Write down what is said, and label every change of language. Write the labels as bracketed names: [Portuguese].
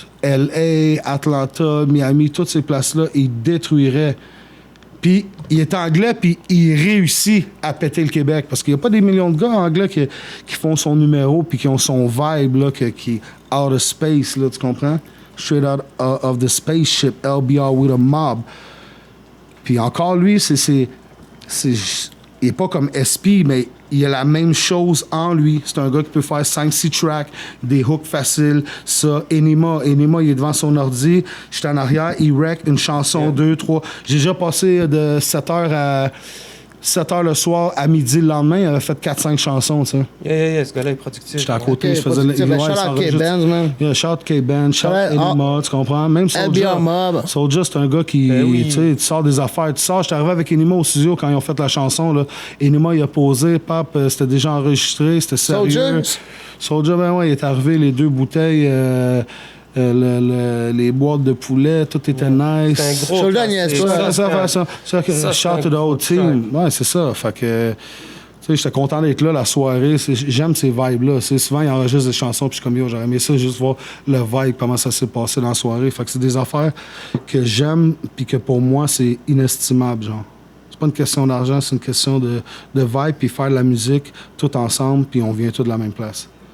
[French] LA, Atlanta, Miami, toutes ces places-là, il détruirait. Puis il est anglais, puis il réussit à péter le Québec. Parce qu'il n'y a pas des millions de gars anglais qui font son numéro, puis qui ont son vibe, là, qui est [English] out of space, [French] là, tu comprends? [English] Straight out of the spaceship, LBR with a mob. [French] Puis encore, lui, il n'est pas comme SP, mais il a la même chose en lui. C'est un gars qui peut faire 5-6 tracks, des hooks faciles. Ça, Enima, il est devant son ordi. Je suis en arrière, il rec une chanson, 2, 3. J'ai déjà passé de 7h le soir à midi le lendemain. Il avait fait 4-5 chansons, tu sais. Yeah, ce gars-là est productif. J'étais à côté, Ok, je faisais productif. Ben, shout out K-Benz, man. Yeah, shout K-Ben, shout Enima, tu comprends? Même Soulja. LBR Mob. Soulja, c'est un gars qui, oui. tu sais, tu sors des affaires. Tu sors, j'étais arrivé avec Enima au studio quand ils ont fait la chanson, là. Enima, il a posé, pap, c'était déjà enregistré, c'était sérieux. Soulja, ben ouais, il est arrivé, les 2 bouteilles, les boîtes de poulet, tout était nice. C'est un gros. Soulja niaise pas. [English] Ça, shout to the whole team. [French] Ouais, c'est ça. Fait que, tu sais, j'étais content d'être là la soirée. J'aime ces vibes-là. Souvent, ils enregistrent des chansons, puis je suis comme, yo, j'aurais aimé ça, juste voir le vibe, comment ça s'est passé dans la soirée. Fait que c'est des affaires que j'aime, puis que pour moi, c'est inestimable, genre. C'est pas une question d'argent, c'est une question de vibe, puis faire de la musique tout ensemble, puis on vient tous de la même place.